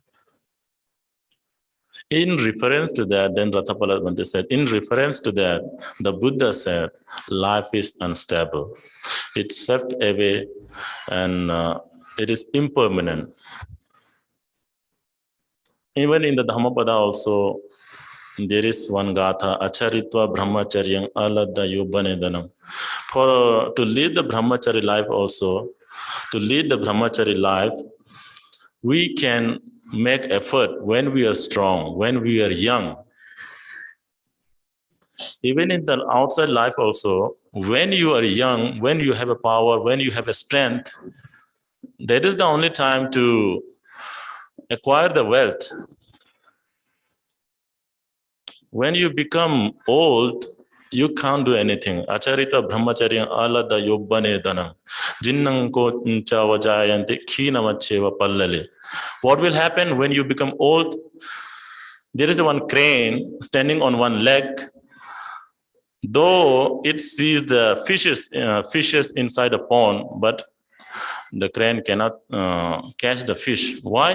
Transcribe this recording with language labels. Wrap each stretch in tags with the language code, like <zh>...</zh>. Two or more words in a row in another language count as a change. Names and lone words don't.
<en>In reference to that, then Ratthapala Bhante said, in reference to that, the Buddha said, life is unstable. It's swept away and it is impermanent. Even in the Dhammapada also, there is one gatha,</en> <pi>acharitva brahmacharyam aladda yubbanedanam.</pi> <en>For to lead the brahmachari life also, we can make effort when we are strong, when we are young. Even in the outside life also, when you are young, when you have a power, when you have a strength, that is the only time to acquire the wealth. When you become old, you can't do anything.</en> <pi>Acharita brahmacharya alada yobbane danam. Jinnanko chavajayanti khinamacheva pallale.</pi> <en>What will happen when you become old? There is one crane standing on one leg. Though it sees the fishes inside the pond, but the crane cannot catch the fish.</en>